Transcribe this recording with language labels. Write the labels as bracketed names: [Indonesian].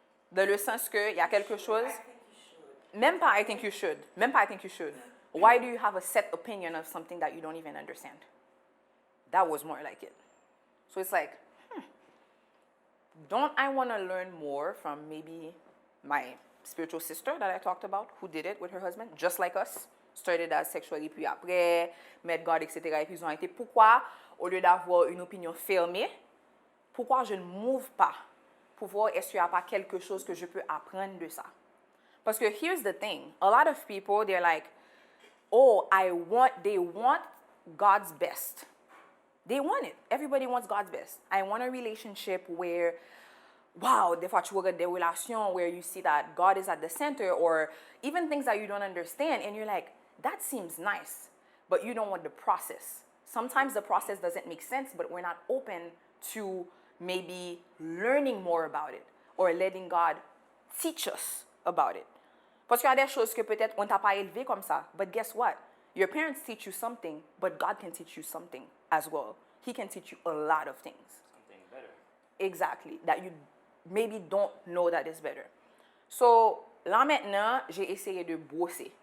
[French] Dans le sens que il y a quelque chose. Même pas [English] I think you should. [French] Même pas [English] I think you should. Why do you have a set opinion of something that you don't even understand? that was more like it. So it's like, don't I want to learn more from maybe my spiritual sister that I talked about, who did it with her husband, just like us, started as sexually, [French] puis après, [English] met God, etc. [French] Et puis ils ont été, pourquoi, au lieu d'avoir une opinion fermée, pourquoi je ne m'ouvre pas pour voir est-ce qu'il n'y a pas quelque chose que je peux apprendre de ça? Parce que [English] here's the thing, a lot of people, they're like, oh, they want God's best. They want it. Everybody wants God's best. I want a relationship where, wow, [French] des fois tu regardes des relations [English] where you see that God is at the center, or even things that you don't understand, and you're like, that seems nice, but you don't want the process. Sometimes the process doesn't make sense, but we're not open to maybe learning more about it, or letting God teach us about it. [French] Parce qu'il y a des choses que peut-être on t'a pas élevé comme ça, [English] but guess what? Your parents teach you something, but God can teach you something as well. He can teach you a lot of things. Something better. Exactly, that you maybe don't know that is better. [French] So, là maintenant, j'ai essayé de bosser.